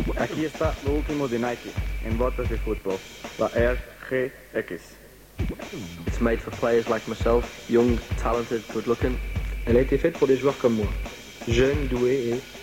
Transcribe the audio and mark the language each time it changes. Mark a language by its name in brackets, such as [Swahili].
[Spanish] Aquí está lo último de Nike en botas de fútbol, la Air GX. [English] It's made for players like myself, young, talented, good-looking. [French] Elle a été faite pour des joueurs comme moi, jeune, doué et